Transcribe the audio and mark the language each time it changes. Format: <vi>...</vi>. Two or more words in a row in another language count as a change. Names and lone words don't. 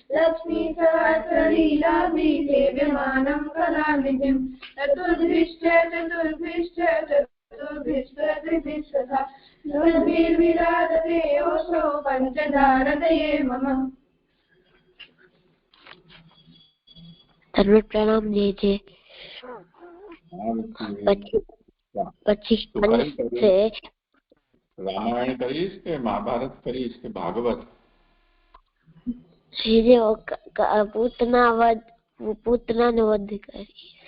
<sa>लक्ष्मीसहस्रलीलाभिसेव्यमानं कलानिधिं चतुर्भिश्च त्रिभिस्तथा दुर्भिर्विराजते योऽसौ पञ्चधारतये मम</sa> <gu>સર્વ પ્રણામ દેજે પછી રામાયણ કરીશ કે મહાભારત કરીશ કે ભાગવત? પૂતનાનો વધ કરીશ.</gu>